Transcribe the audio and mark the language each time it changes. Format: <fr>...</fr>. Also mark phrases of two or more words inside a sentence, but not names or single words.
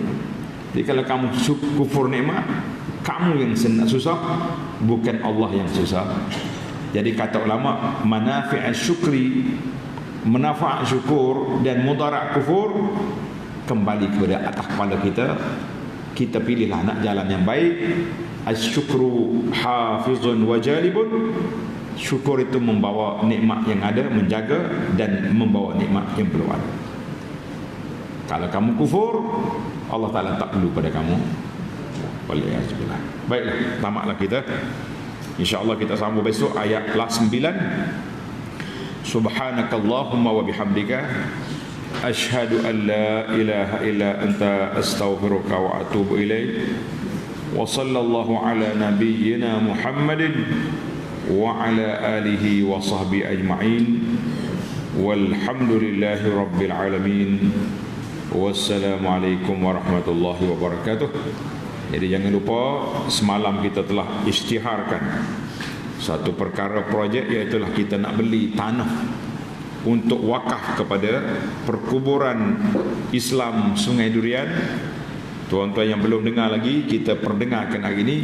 <ms>Jadi kalau kamu kufur nikmat, kamu yang susah, bukan Allah yang susah. Jadi kata ulama,</ms> <ar>منافع الشكر,</ar> <ms>manfaat syukur dan mudarat kufur kembali kepada atas kepala kita. Kita pilihlah nak jalan yang baik.</ms> <ar>الشكر حافظ وجالب.</ar> <ms>Syukur itu membawa nikmat yang ada, menjaga, dan membawa nikmat yang belum ada. Kalau kamu kufur, Allah Ta'ala tak perlu pada kamu. Waliyahzubillah. Baiklah, tamatlah kita. InsyaAllah kita sambung besok ayat kelas 9.</ms> <ar>سبحانك اللهم وبحمدك أشهد أن لا إله إلا أنت أستغفرك وأتوب إليك. وصلى الله على نبينا محمد وعلى آله وصحبه أجمعين. والحمد لله رب العالمين. السلام عليكم ورحمة الله وبركاته.</ar> <ms>Jadi jangan lupa, semalam kita telah isytiharkan satu perkara projek, iaitu kita nak beli tanah untuk wakaf kepada perkuburan Islam Sungai Durian. Tuan-tuan yang belum dengar lagi, kita perdengarkan hari ini.</ms>